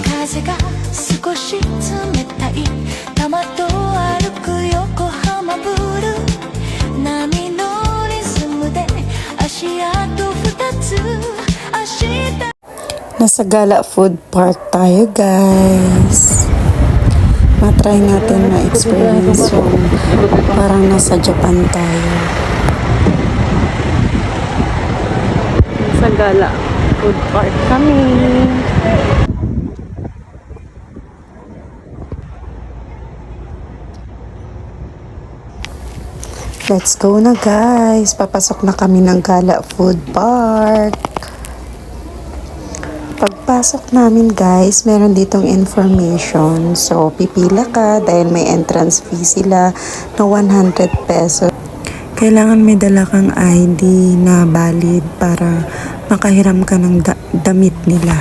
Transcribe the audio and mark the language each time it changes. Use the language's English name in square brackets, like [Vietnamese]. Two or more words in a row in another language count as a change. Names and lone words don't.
[Japanese] 風が少し冷たい玉と歩く横浜ブルー波のリズムで足跡二つ明日 [Filipino] Nasa Gala Food Park tayo, guys. Matry natin na-experience yung parang nasa Japan tayo. Sa Gala Food Park kami. [English] Let's go na, guys. [Filipino] Papasok na kami ng Gala Food Park. Pagpasok namin, guys, meron ditong information. So, pipila ka dahil may [English] entrance fee [Filipino] sila na 100 pesos. Kailangan may dala kang ID na valid para makahiram ka ng damit nila.